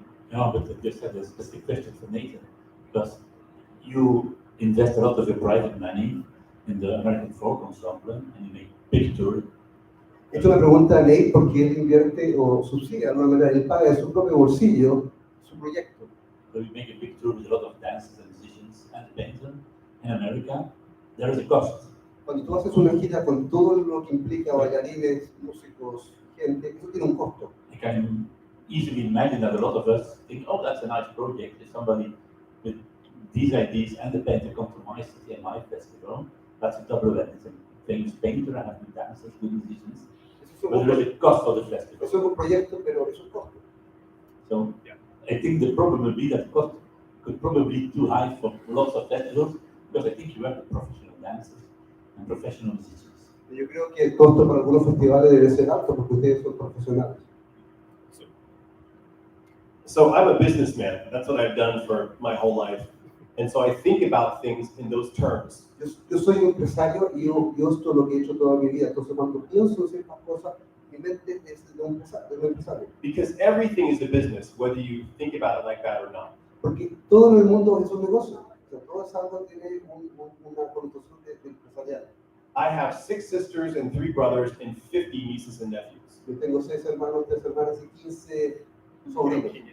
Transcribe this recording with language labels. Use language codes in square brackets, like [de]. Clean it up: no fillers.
[en] No, but just had a specific question for Nathan, because you invest a lot of your private money in the American folk ensemble and you make big tours. [es] Esta es una pregunta a Nate porque él invierte o subsidia de alguna manera, él paga de su propio bolsillo su proyecto. [en] So you make a big tour with a lot of dancers and musicians and painters in America. There is a cost. [es] Cuando tú haces una gira con todo lo que implica bailarines, músicos, gente, eso tiene un costo. [en] I can easily imagine that a lot of us think, oh, that's a nice project. If somebody with these ideas and the painter come to my city and my festival, that's a double event. It's a famous painter, I have good dancers, good musicians. But there is a cost for the festival. [es] Eso es un proyecto, pero es un costo. [en] So I think the problem will be that the cost could probably be too high for lots of festivals, because I think you have the professional dancers and professional musicians. [es] Yo creo que el costo para algunos festivales debe ser alto porque ustedes son profesionales. [en] So I'm a businessman. That's what I've done for my whole life. And so I think about things in those terms. [es] Yo soy un empresario y yo esto es lo que he hecho toda mi vida. Entonces, cuando pienso en ciertas cosas, mi mente es de un empresario. [en] Because everything is a business, whether you think about it like that or not. [es] Porque todo en el mundo es un negocio. O sea, todo es algo que tiene una connotación de empresarial. [en] I have 6 sisters and 3 brothers and 50 nieces and nephews. [es] Yo tengo 6 hermanos, 3 hermanas y 15 sobrinos.